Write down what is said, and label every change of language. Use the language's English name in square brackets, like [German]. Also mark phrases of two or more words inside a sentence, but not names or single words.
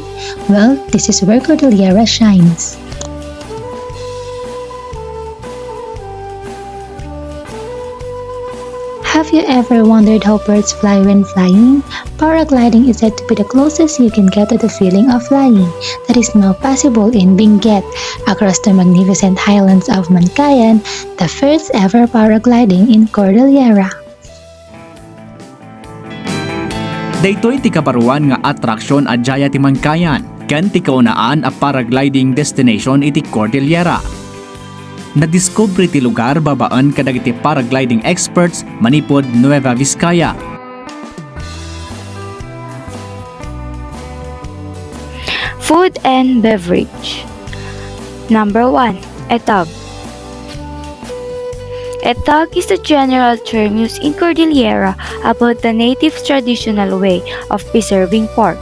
[English] Well, this is where Cordillera shines. Have you ever wondered how birds fly when flying? Paragliding is said to be the closest you can get to the feeling of flying that is now possible in Benguet, across the magnificent highlands of Mancayan, the first ever paragliding in Cordillera. [Iloko] Daytoy ti kaparuan nga atraksyon adjaya ti Mancayan, ken ti kaunaan a [English] paragliding destination [Iloko] iti Cordillera. Nadiskubre ti lugar babaan kadagiti [English] paragliding experts [Iloko] manipod Nueva Vizcaya. [English] Food and beverage. Number 1. Etag. Etag is the general term used in Cordillera about the native's traditional way of preserving pork.